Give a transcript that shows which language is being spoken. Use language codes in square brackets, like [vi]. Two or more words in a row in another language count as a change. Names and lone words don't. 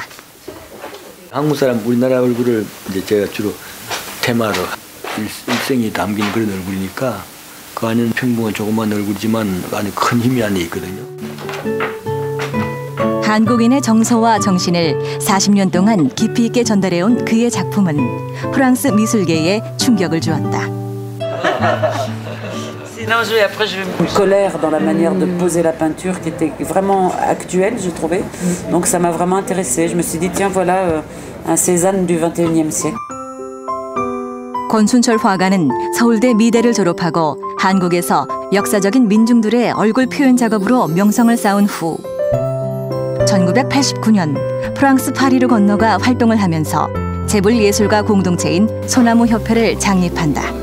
[ko] 한국 사람 우리나라 얼굴을 이제 제가 주로 테마로 일생이 담긴 그런 얼굴이니까 그 안에는 평범한 조그만 얼굴이지만 안에 큰 힘이 안에 있거든요. 한국인의 정서와 정신을 40년 동안 깊이 있게 전달해온 그의 작품은 프랑스 미술계에 충격을 주었다. [fr] Une colère dans la manière de poser la peinture qui était vraiment actuelle, je trouvais. Donc ça m'a vraiment intéressée. Je me suis dit, tiens, voilà un Cézanne du 21e siècle. [ko] 권순철 화가는 서울대 미대를 졸업하고 한국에서 역사적인 민중들의 얼굴 표현 작업으로 명성을 쌓은 후 1989년 프랑스 파리로 건너가 활동을 하면서 재벌예술가 공동체인 소나무 협회를 창립한다.